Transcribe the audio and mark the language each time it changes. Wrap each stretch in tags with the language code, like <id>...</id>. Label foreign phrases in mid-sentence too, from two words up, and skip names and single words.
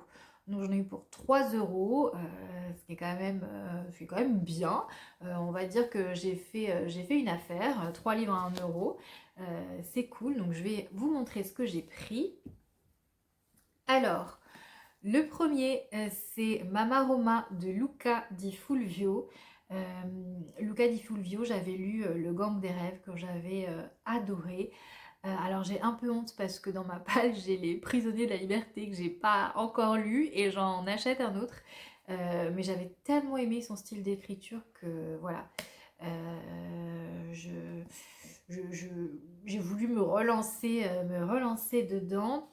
<fr>Donc j'en ai eu pour 3 euros, ce qui est quand même bien. On va dire que j'ai fait une affaire, 3 livres à 1 €. C'est cool, donc je vais vous montrer ce que j'ai pris. Alors, le premier, c'est Mamma Roma de Luca Di Fulvio. Luca Di Fulvio, j'avais lu Le Gang des rêves que j'avais adoré. Alors j'ai un peu honte parce que dans ma palle j'ai Les Prisonniers de la liberté que j'ai pas encore lu et j'en achète un autre. Mais j'avais tellement aimé son style d'écriture que voilà. Euh, je, j'ai voulu me relancer dedans.</fr>